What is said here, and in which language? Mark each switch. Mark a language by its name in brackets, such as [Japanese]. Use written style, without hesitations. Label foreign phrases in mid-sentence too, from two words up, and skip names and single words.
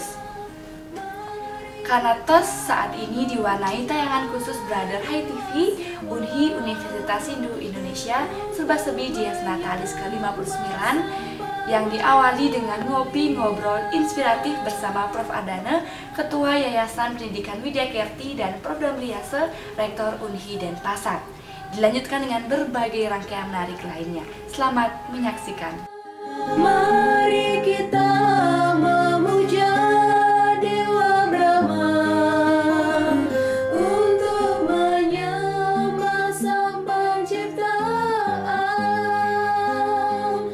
[Indonesian] Karena tos saat ini diwarnai tayangan khusus Brother HiTV Unhi Universitas Hindu Indonesia serba-serbi Dies Natalis ke-59 yang diawali dengan ngopi-ngobrol inspiratif bersama Prof. Ardana, Ketua Yayasan Pendidikan Widya Kerti dan Program Riase, Rektor Unhi Denpasar. Dilanjutkan dengan berbagai rangkaian menarik lainnya. Selamat menyaksikan. Mari kita memuja Dewa Brahma untuk menyembah Sang Penciptaan.